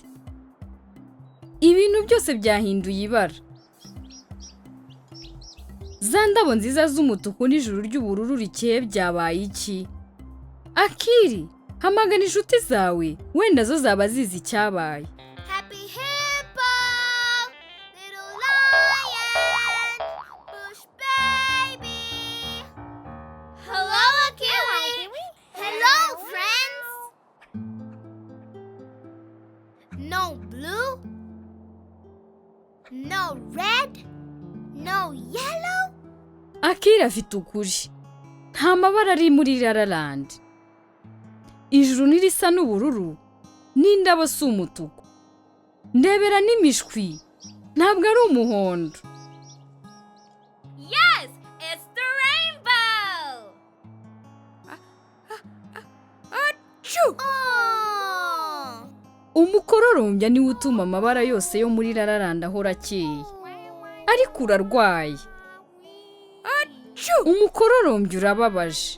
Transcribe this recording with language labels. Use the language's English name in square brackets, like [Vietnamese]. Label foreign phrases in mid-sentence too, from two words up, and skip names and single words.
[Kinyarwanda] Ibintu byose byahinduye ibara. Za ndabo nziza z'umutuku n'ijuru ry'ubururu rikeye byabaye iki? Akili, hamagana inshuti zawe, wenda zo zaba zizi icyabaye. [English] Happy hippo, little lion, bush baby. Hello, Akili. Hello, friends. No blue, no red, no yellow. [Kinyarwanda] Akili afite ukuri. Nta mabara ari muri Lala Land. Ijuru nirisa n'ubururu, n'indabo si umutuku. Ndebera n'imishwi, ntabwo ari umuhondo. [English] Yes, it's the rainbow. Achoo! Oh. [Kinyarwanda] Umukororombya niwe utuma amabara yose yo muri Lala Land ahora akeye. Ariko urarwaye. Umukororombya urababaje.